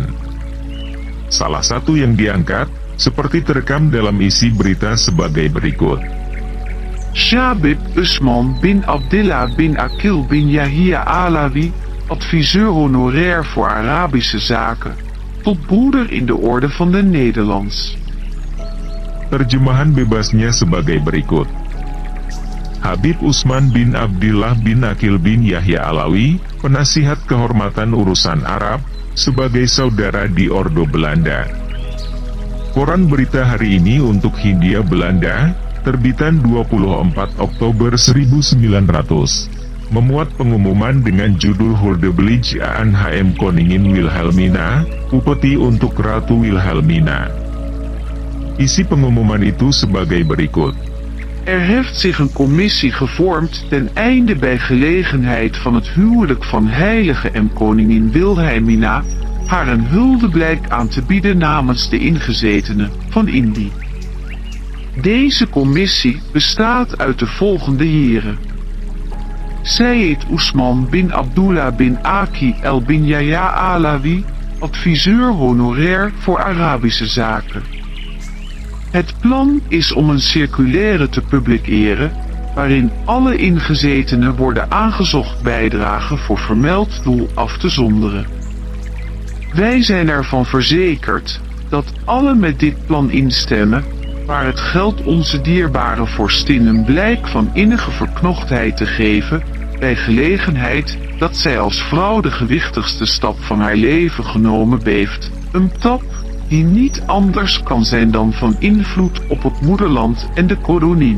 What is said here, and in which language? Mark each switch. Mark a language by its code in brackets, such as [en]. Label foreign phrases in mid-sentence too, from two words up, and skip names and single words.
[id] Salah satu yang diangkat, seperti terekam dalam isi berita sebagai berikut. [nl] Shabib Usman bin Abdillah bin Akil bin Yahya Alawi, adviseur honorair voor Arabische zaken, tot broeder in de orde van de Nederlands. [id] Terjemahan bebasnya sebagai berikut. Habib Usman bin Abdillah bin Akil bin Yahya Alawi, penasihat kehormatan urusan Arab, sebagai saudara di Ordo Belanda. Koran berita hari ini untuk Hindia Belanda, terbitan 24 Oktober 1900. memuat pengumuman dengan judul Huldeblyge aan HM Koningin Wilhelmina, upeti untuk Ratu Wilhelmina. Isi pengumuman itu sebagai berikut. [nl] Er heeft zich een commissie gevormd ten einde bij gelegenheid van het huwelijk van heilige en koningin Wilhelmina haar een huldeblijk aan te bieden namens de ingezetenen van Indië. Deze commissie bestaat uit de volgende heren: Sayyid Usman bin Abdullah bin Aki el bin Yahya Alawi, adviseur honorair voor Arabische zaken. Het plan is om een circulaire te publiceren, waarin alle ingezetenen worden aangezocht bijdragen voor vermeld doel af te zonderen. Wij zijn ervan verzekerd dat alle met dit plan instemmen, waar het geldt onze dierbare vorstin een blijk van innige verknochtheid te geven, bij gelegenheid dat zij als vrouw de gewichtigste stap van haar leven genomen heeft, een stap die niet anders kan zijn dan van invloed op het moederland en de koningin.